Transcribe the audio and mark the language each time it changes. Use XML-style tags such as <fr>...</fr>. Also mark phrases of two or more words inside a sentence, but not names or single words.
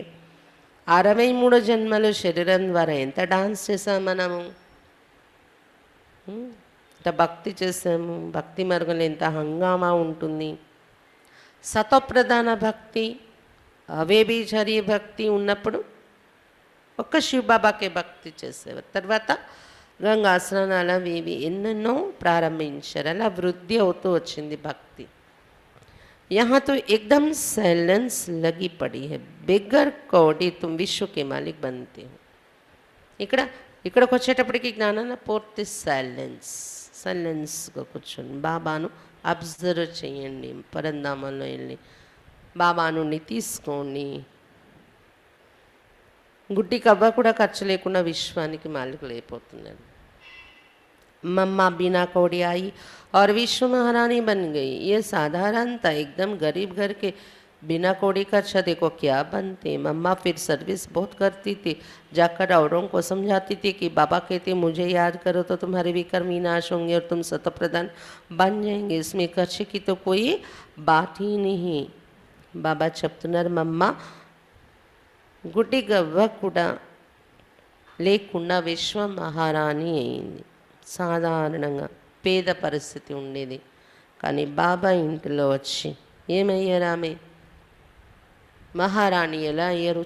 <te>63 జన్మలు శరీరం ద్వారా ఎంత డాన్స్ చేసాం మనము, ఎంత భక్తి చేసాము, భక్తి మార్గంలో ఎంత హంగామా ఉంటుంది. సతోప్రధాన భక్తి అవేభిచారి భక్తి ఉన్నప్పుడు ఒక్క శివబాబాకే భక్తి చేసేవారు. తర్వాత గంగా స్నానాలు అవి ఇవి ఎన్నెన్నో ప్రారంభించారు. అలా వృద్ధి అవుతూ వచ్చింది భక్తి.</te> <hi>यहाँ तो एकदम साइलेंस लगी पड़ी है, बिगर कौड़ी तुम विश्व के मालिक बनते हो.</hi> <te>ఇక్కడికి వచ్చేటప్పటికి జ్ఞానాన్ని పూర్తి సైలెన్స్గా కూర్చొని బాబాను అబ్జర్వ్ చేయండి. పరంధామంలో వెళ్ళి బాబా నుండి తీసుకోండి. గుడ్డి కవ్వ కూడా ఖర్చు లేకుండా విశ్వానికి మాలికులు అయిపోతున్నాడు.</te> <hi>मम्मा बिना कौड़ी आई और विश्व महारानी बन गई. ये साधारण था, एकदम गरीब घर के बिना कौड़ी का अच्छा देखो क्या बनते. मम्मा फिर सर्विस बहुत करती थी, जाकर औरों को समझाती थी कि बाबा कहते मुझे याद करो तो तुम्हारे विकर्म विनाश होंगे और तुम सतप्रधान बन जाएंगे. इसमें खर्चे की तो कोई बात ही नहीं.</hi> <te>बाबा చెప్తున్నారు, మమ్మ గుడ్డి గవ్వ కూడా లేకుండా విశ్వ మహారాణి అయింది. సాధారణంగా పేద పరిస్థితి ఉండేది, కానీ బాబా ఇంటిలో వచ్చి ఏమయ్యారు, ఆమె మహారాణి ఎలా అయ్యారు.</te>